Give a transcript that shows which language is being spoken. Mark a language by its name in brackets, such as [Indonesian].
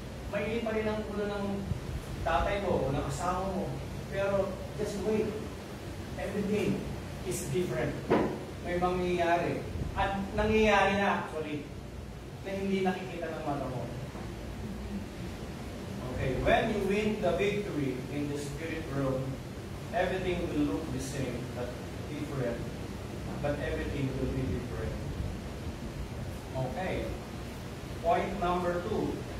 [Filipino] May pa rin ang ulo ng tatay mo o ng asawa mo. [English] Pero just wait. Everything is different. [Filipino] May mangyayari. At nangyayari na actually na hindi nakikita ng mata mo. [English] Okay, when you win the victory in the spirit realm, everything will look the same but different. But everything will be different. Okay. Point number 2.